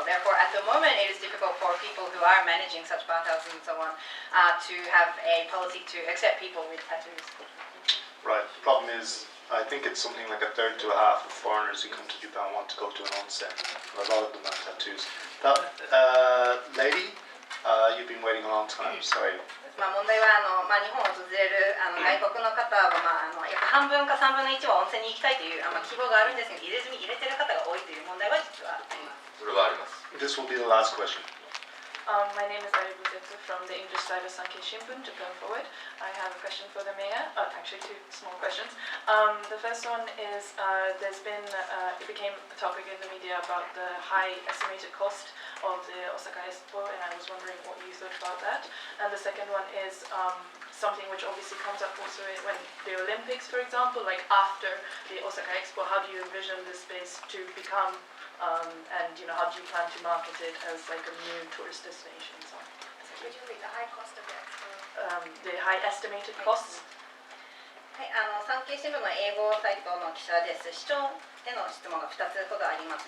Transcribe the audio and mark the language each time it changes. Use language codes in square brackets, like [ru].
[en] Therefore, at the moment, it is difficult for people who are managing such bathhouses and so on to have a policy to accept people with tattoos. Right. The problem is, I think it's something like a third to a half of foreigners who come to Japan want to go to an onsen. A lot of them have tattoos. That lady, you've been waiting a long time. Sorry. [ja] 問題は日本を訪れる外国の方は約半分か3分の1は温泉に行きたいという希望があるんですが、入れ墨入れてる方が多いという問題は実はあります。それはあります。 [en] This will be the last question. My name is Ari Buzetsu from the English side of Sankei Shimbun, Japan Forward. I have a question for the mayor, actually two small questions. The first one is it became a topic in the media about the high estimated cost of the Osaka Expo, and I was wondering what you thought about that. And the second one is something which obviously comes up also when the Olympics, for example, like after the Osaka Expo, how do you envision this space to become? And how do you plan to market it as like a new tourist destination? So, Could you read the high cost of the expo? The high estimated costs. [ja] 産経新聞の英語サイトの記者です。市長への質問が2つほどあります。